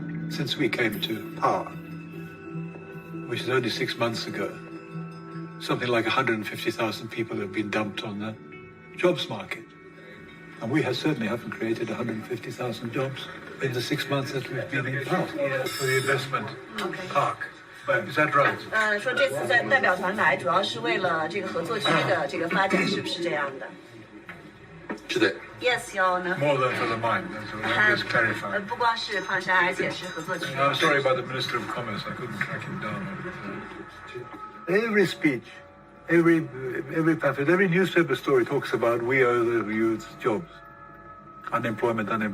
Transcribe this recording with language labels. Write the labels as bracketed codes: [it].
[en] Since we came to power, which is only 6 months ago, something like 150,000 people have been dumped on the jobs market. And we certainly haven't created 150,000 jobs in the 6 months that we've been in power for the investment park. Is that right? [zh] 说这次代表团来主要是为了这个合作区的这个发展，是不是这样的？是的。 [en] Yes, Your Honor. More than for the mine. That's just clarify. [zh] 不光是矿山，而且是合作区。 [en] I'm sorry about the Minister of Commerce. I couldn't track him down. Every speech, every pamphlet, every newspaper story talks about we owe the youth jobs. Unemployment.